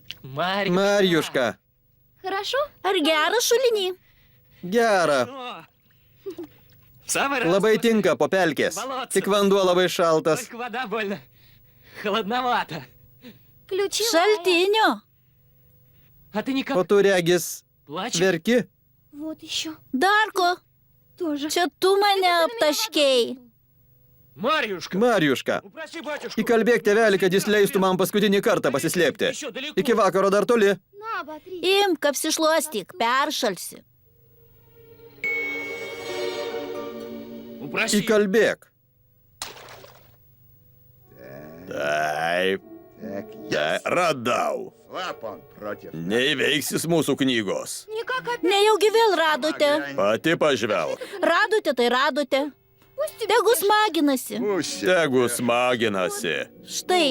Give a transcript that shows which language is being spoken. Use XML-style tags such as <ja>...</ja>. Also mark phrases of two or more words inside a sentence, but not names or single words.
<lt>Marjuška. Ar geras šulinį? Gera.</lt> <ru>Самый раз.</ru> <lt>Labai tinka po pelkės. Tik vanduo labai šaltas.</lt> <ru>Только вода больно. Холодновато.</ru> <lt>Šaltinio.</lt> <ru>А ты</ru> <lt>O</lt> <ru>никак</ru> <lt>tu regis</lt> <ru>плачешь?</ru> <lt>verki? Darko, čia tu mane aptaškėjai.</lt> <ru>Марьюшка!</ru> <lt>Marjuška.</lt> <ru>Упроси батюшку!</ru> <lt>Įkalbėk tėvelį, kad jis leistų man paskutinį kartą pasislėpti.</lt> <ru>Еще далеко.</ru> <lt>Iki vakaro dar toli. Imk, apsišluostyk, peršalsi.</lt> <ru>Упроси.</ru> <lt>Įkalbėk. Taip,</lt> <ru>Так,</ru> <lt>radau.</lt> <ru>слаб он против.</ru> <lt>Neįveiksis mūsų knygos. Nejaugi vėl radote. Pati pažvelk. Radote, tai radote. Tegu smaginasi.</lt> <ru>Пусть.</ru> <lt>Tegu smaginasi. Štai,</lt>